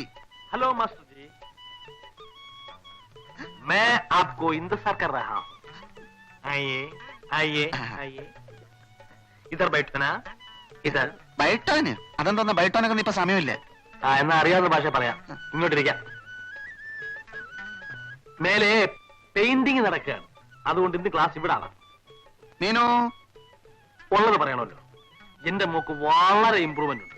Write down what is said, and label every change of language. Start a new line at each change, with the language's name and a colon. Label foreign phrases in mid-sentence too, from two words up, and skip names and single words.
Hindi: हेलो मास्टर जी, मैं आपको इंतजार कर रहा हूँ. आइए आइए आइए, इधर बैठो ना, इधर.
Malayalam: ബൈട്ടോന് അതെന്തോന്ന്? ബൈട്ടോനൊക്കെ ഇപ്പൊ സമയമില്ല. എന്നാ അറിയാവുന്ന ഭാഷ പറയാം. ഇങ്ങോട്ടിരിക്കാം. മേലെ പെയിന്റിങ് നടക്കുകയാണ്, അതുകൊണ്ട് ഇന്ന് ക്ലാസ് ഇവിടാണ്. മീനു, ഉള്ളത് പറയണമല്ലോ. എന്റെ മോക്ക് വളരെ ഇമ്പ്രൂവ്മെന്റ് ഉണ്ട്.